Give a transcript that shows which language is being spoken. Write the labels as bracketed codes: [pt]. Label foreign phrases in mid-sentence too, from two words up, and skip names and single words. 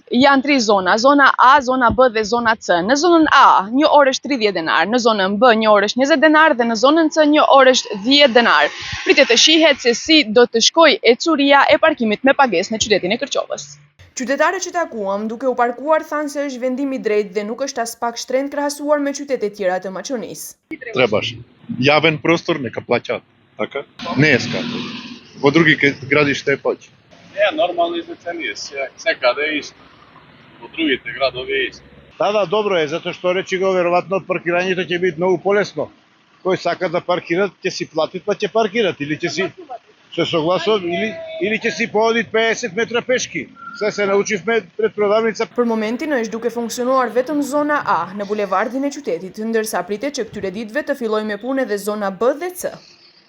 [sq] Janë 3 zona, zona A, zona B dhe zona C. Në zonën A, një orë është 30 denar, në zonën B një orë është 20 denar dhe në zonën C një orë është 10 denar. Pritet të shihet se si do të shkojë ecuria e parkimit me pagesë në qytetin e Kërqovës. Qytetarët që takuam duke u parkuar thanë se është vendim i drejtë dhe nuk është as pak shtrenjtë krahasuar me qytetet tjera të Maqonisë. [mk] Trebаш явен простор, нека платят. Така? Не е скандал. Во други градишта е повеќе. Нормални цени, секаде е исто. Во другите градови е исто. Да, добро е, затоа што речи го, веројатно паркирањето ќе биде многу полесно. Кој сака да паркира, ќе си плати, па ќе паркират или ќе си се согласува или ќе си поодит 50 метра пешки. Се научивме пред продавница. [sq] Për momentin është duke funksionuar vetëm zona A në bulevardin e qytetit, ndërsa pritet që këtyre ditëve të fillojë me punë edhe zona B dhe C.